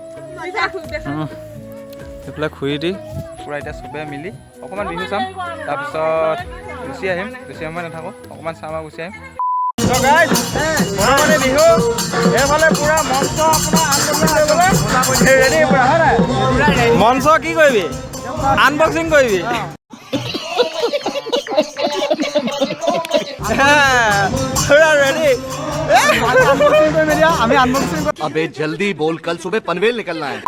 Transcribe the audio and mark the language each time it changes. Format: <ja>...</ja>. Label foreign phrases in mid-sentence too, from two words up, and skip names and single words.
<as>সেইফালে খুৰি দি পূৰা এতিয়া চবে মিলি অকণমান বিহু চাম তাৰপিছত গুচি আহিম নাথাকোঁ অকণমান চাম আৰু গুচি আহিম বিহু এইফালে পূৰা মঞ্চ আপোনাৰ ৰেডি পূৰা হয় নাই মঞ্চ কি কৰিবি আনবক্সিং কৰিবি</as> <hi>अबे जल्दी बोल कल सुबह पनवेल निकलना है</hi>